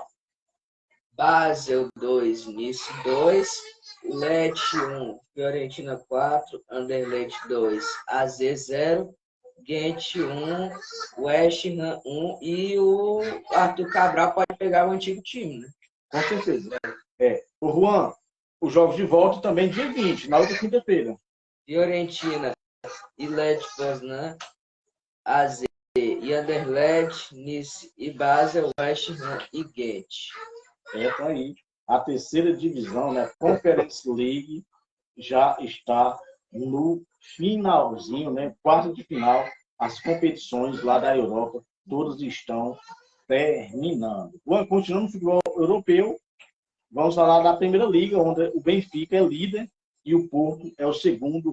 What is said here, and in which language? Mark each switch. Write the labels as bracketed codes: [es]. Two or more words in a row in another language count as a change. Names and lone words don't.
[pt] Basel 2, Nice 2, Lecce 1, Fiorentina 4, Anderlecht 2, AZ 0, Ghent 1, West Ham 1, e o Arthur Cabral pode pegar o antigo time, né? Com certeza. O Juan, os jogos de volta também dia 20, na outra quinta-feira. Fiorentina e Lech Poznan, AZ e Anderlecht, Nice e Basel, West Ham e Ghent. Tá aí. A terceira divisão, né? Conference League, já está no finalzinho, né? Quarta de final, as competições lá da Europa, todas estão terminando. Continuando no futebol europeu, vamos falar da Primeira Liga, onde o Benfica é líder e o Porto é o segundo.